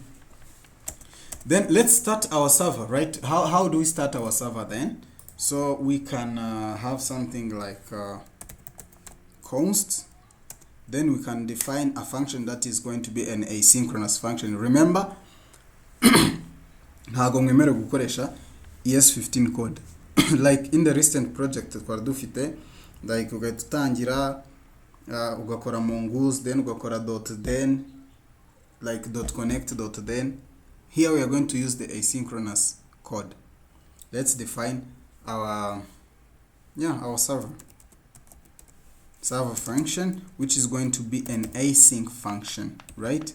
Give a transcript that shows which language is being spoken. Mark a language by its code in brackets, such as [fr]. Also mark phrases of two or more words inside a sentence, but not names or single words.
[en] Then let's start our server, right? How do we start our server then? So we can have something like const. Then we can define a function that is going to be an asynchronous function. Remember, [rw] ntago mwemere gukoresha ES15 code. [en] Like in the recent project [rw] twari dufite, like ugahita utangira ugakora mongoose, then ugakora .then, like .connect .then. [en] Here we are going to use the asynchronous code. Let's define our server function, which is going to be an async function, right?